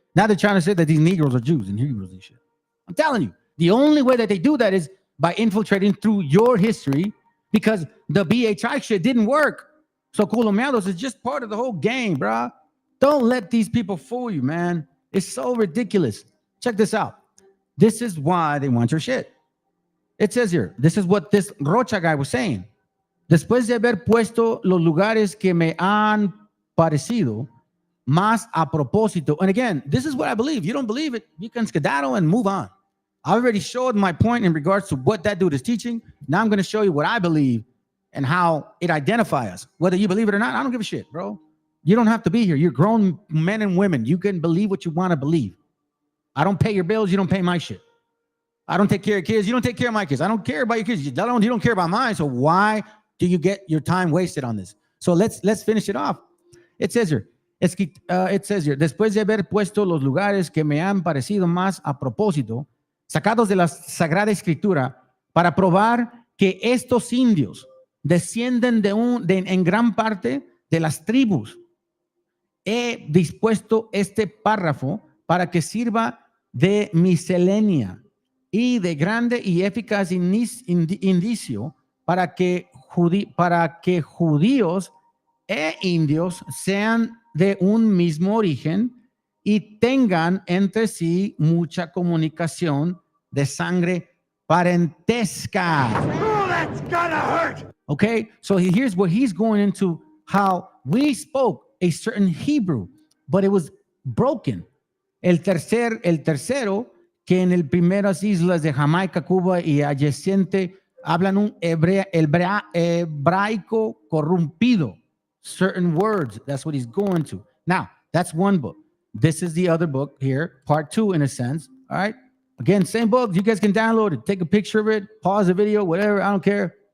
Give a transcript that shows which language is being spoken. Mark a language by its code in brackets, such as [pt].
[en] Now they're trying to say that these Negroes are Jews and Hebrews and shit. I'm telling you, the only way that they do that is by infiltrating through your history because the BHI shit didn't work. So Colomeados is just part of the whole game, bro. Don't let these people fool you, man. It's so ridiculous. Check this out. This is why they want your shit. It says here, this is what this Rocha guy was saying. [es] Después de haber puesto los lugares que me han parecido más a propósito. [en] And again, this is what I believe. You don't believe it, you can skedaddle and move on. I already showed my point in regards to what that dude is teaching. Now I'm going to show you what I believe and how it identifies us. Whether you believe it or not, I don't give a shit, bro. You don't have to be here. You're grown men and women. You can believe what you want to believe. I don't pay your bills. You don't pay my shit. I don't take care of kids. You don't take care of my kids. I don't care about your kids. You don't care about mine. So why do you get your time wasted on this? So let's finish it off. It says here, [es] después de haber puesto los lugares que me han parecido más a propósito, sacados de la Sagrada Escritura, para probar que estos indios descienden en gran parte de las tribus. He dispuesto este párrafo para que sirva de miscelánea y de grande y eficaz indicio para que judíos e indios sean de un mismo origen y tengan entre sí mucha comunicación de sangre parentesca. [en] Oh, that's gonna hurt. Okay, so here's what he's going into, how we spoke a certain Hebrew, but it was broken. [es] El tercero que en el primeras islas de Jamaica, Cuba y adyacente hablan un hebraico corrompido. [en] Certain words, that's what he's going to. Now, that's one book. This is the other book here, part 2 in a sense, all right? Again, same book. You guys can download it, take a picture of it, pause the video, whatever, I don't care.